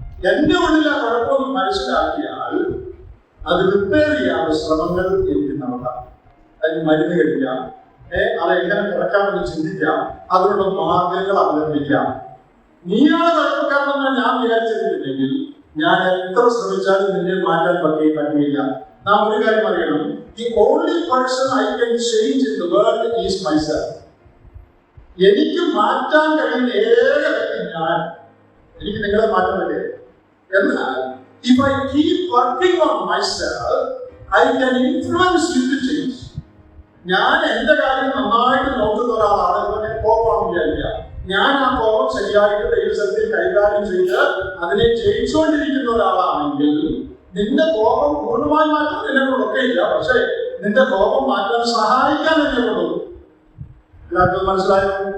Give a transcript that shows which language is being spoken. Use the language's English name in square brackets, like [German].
[Malayalam] എന്റെ ഉള്ളിലെ കുഴപ്പം മനസ്സിലാക്കിയാൽ അത് റിപ്പയർ ചെയ്യാനുള്ള ശ്രമങ്ങൾ എനിക്ക് നടത്താം. അതിന് മരുന്ന് കഴിക്കാം, അതെങ്ങനെ കുറയ്ക്കാമെന്ന് ചിന്തിക്കാം, അതിനുള്ള മാർഗങ്ങൾ അവലംബിക്കാം. നീയാണ് കുഴപ്പക്കാരനെന്ന് ഞാൻ വിചാരിച്ചിട്ടില്ലെങ്കിൽ ഞാൻ എത്ര ശ്രമിച്ചാലും നിന്നെ മാറ്റാൻ പറ്റില്ല. നാം ഒരു കാര്യം അറിയണം, [English] the only person I can change in the world is myself. [Malayalam] എനിക്ക് മാറ്റാൻ കഴിയുന്ന ഏക വ്യക്തി ഞാൻ. എനിക്ക് നിങ്ങളെ മാറ്റാൻ പറ്റില്ല. [English] എന്നാൽ if I keep working on myself, I can influence you to change. [Malayalam] ഞാൻ എന്റെ കാര്യം നന്നായിട്ട് നോക്കുന്ന ഒരാളാണ്. ഇവനെ കോപമാണെന്ന് വിചാരിക്കുക. ഞാൻ ആ കോപം ശരിയായിട്ട് ദൈവസത്തിൽ കൈകാര്യം ചെയ്ത് അതിനെ ജയിച്ചുകൊണ്ടിരിക്കുന്ന ഒരാളാണെങ്കിൽ നിന്റെ കോപം പൂർണ്ണമായി മാറ്റാൻ എന്നെ കൊണ്ടൊക്കെ ഇല്ല. പക്ഷേ നിന്റെ കോപം മാറ്റാൻ സഹായിക്കാൻ എന്നെ കൊണ്ടുള്ളൂ. എല്ലാവർക്കും മനസ്സിലായോ?